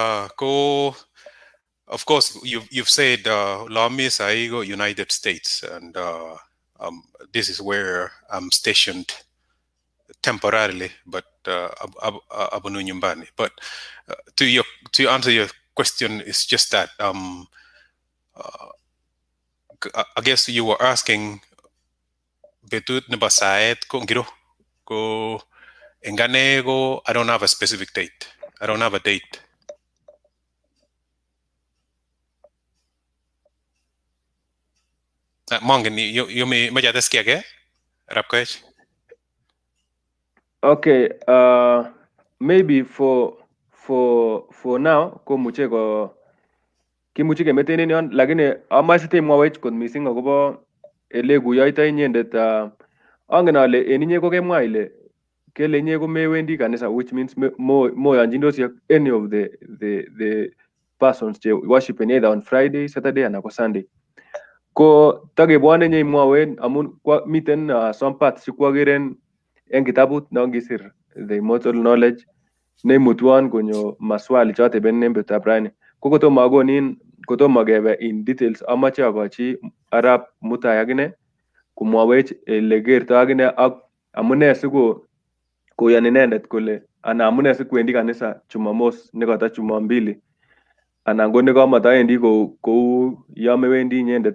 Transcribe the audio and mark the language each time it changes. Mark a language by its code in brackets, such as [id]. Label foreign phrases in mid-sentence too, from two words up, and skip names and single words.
[en] Of course, you've said Lamis Aigo, United States, and this is where I'm stationed temporarily, but [kln] Abunu Nyumbani. [en] But to answer your question, it's just that I guess you were asking [kln] betut nebasaet ko ngiro ko enganego. [en] I don't have a specific date. I don't have a date. Mongan, you may majadeski again, Arap Koech? Okay. Maybe for now, [kln] ko muche ko kimuche kemetenen yon, lakini amache temwawech kot missing akobo ele kuyoitoi inyendet. Angen ale en inye ko kemwa ile kele inye ko mewendi kanisa, [en] which means [kln] moyonchindosi ak [en] any of the persons [kln] che worshipeni [en] either on Friday, Saturday [kln] anan ko [en] Sunday. [kln] Ko takebwone nyeimwowen amun miten [en] some parts [kln] chekwokeren en kitabut nongisir The Immortal Knowledge neimutwon konyo maswali choteben en betutab rani. Ko kotomo akonin, kotomo kebe [en] in details, [kln] amache akochi Arap Mutai akine komwawech ele kerto akine ak amune siko koyoni inendet kole ana amune sikwendi kanisa Jumamos nekata Jumambili anan ko nekamatawendi kou yo mewendi inyendet.